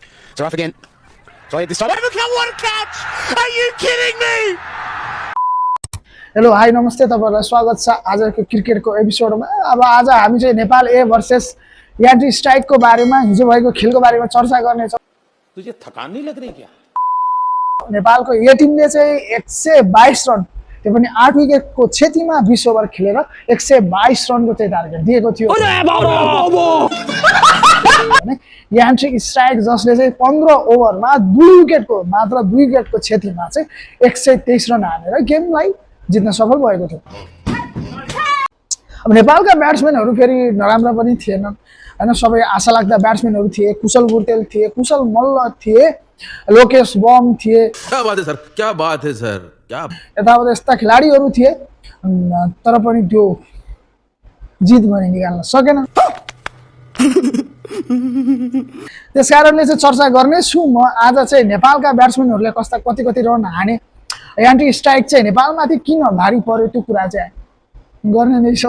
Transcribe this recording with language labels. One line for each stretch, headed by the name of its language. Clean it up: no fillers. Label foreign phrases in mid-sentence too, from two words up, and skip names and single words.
English: They're off again. Try it this time. What a catch! Are you kidding me?
Nepali: हेलो हाई नमस्ते तपाईहरुलाई स्वागत छ आजको क्रिकेटको एपिसोडमा। अब आज हामी चाहिँ नेपाल ए भर्सेस यान्टी स्ट्राइकको बारेमा हिजो भएको खेलको बारेमा चर्चा गर्ने छौं।
Hindi: तुझे थकान नहीं लग रही क्या?
Nepali: नेपालको ए टिमले चाहिँ 122 रन त्यो पनि 8 विकेटको क्षतिमा 20 ओभर खेलेर 122 रनको चाहिँ टार्गेट दिएको थियो। यान्टी स्ट्राइक जसले चाहिँ 15 ओभरमा 2 विकेटको मात्र 2 विकेटको क्षतिमा चाहिँ 123 रन हानेर गेमलाई जित्न सफल भएको थियो। अब नेपालका ब्याट्सम्यानहरु फेरि नराम्रा पनि थिएनन् हैन, सबै आशा लाग्दा ब्याट्सम्यानहरु थिए। कुशल बुर्तेल थिए, कुशल मल्ल थिए, लोकेश बम थिए।
Hindi: क्या बात है सर, क्या बात है सर, क्या
Nepali: यताउता यस्ता खेलाडीहरु थिए, तर पनि त्यो जित भने निकाल्न सकेन। त्यसकारणले चाहिँ चर्चा गर्ने छु म आज चाहिँ नेपालका ब्याट्सम्यानहरुले कति कति रन हाने, यान्टी स्ट्राइक चाहिँ नेपालमाथि किन भारी पर्यो त्यो कुरा चाहिँ गर्ने नै छ।